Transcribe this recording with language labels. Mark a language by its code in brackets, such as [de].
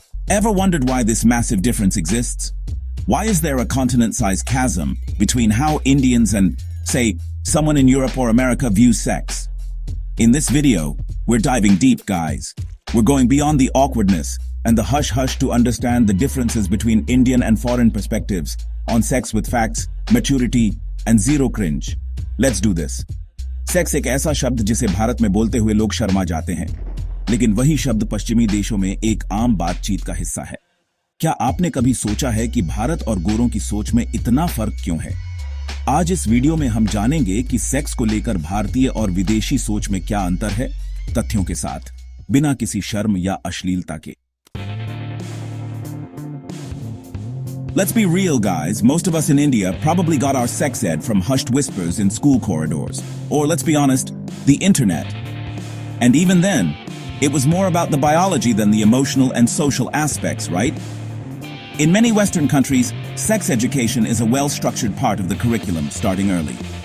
[en] Ever wondered why this massive difference exists? Why is there a continent-sized chasm between how Indians and, say, someone in Europe or America views sex? In this video, we're diving deep, guys. We're going beyond the awkwardness and the hush-hush to understand the differences between Indian and foreign perspectives on sex with facts, maturity, and zero cringe. Let's do this. [hi] Sex एक ऐसा शब्द जिसे भारत में बोलते हुए लोग शर्मा जाते हैं, लेकिन वही शब्द पश्चिमी देशों में एक आम बातचीत का हिस्सा है। क्या आपने कभी सोचा है कि भारत और गोरों की सोच में इतना फर्क क्यों है? आज इस वीडियो में हम जानेंगे कि सेक्स को लेकर भारतीय और विदेशी सोच में क्या अंतर है, तथ्यों के साथ, बिना किसी शर्म या अश्लीलता के। [en] Let's be real, guys. Most of us in India probably got our sex ed from hushed whispers in school corridors. Or, let's be honest, the internet. And even then, it was more about the biology than the emotional and social aspects, right? In many Western countries, sex education is a well-structured part of the curriculum starting early.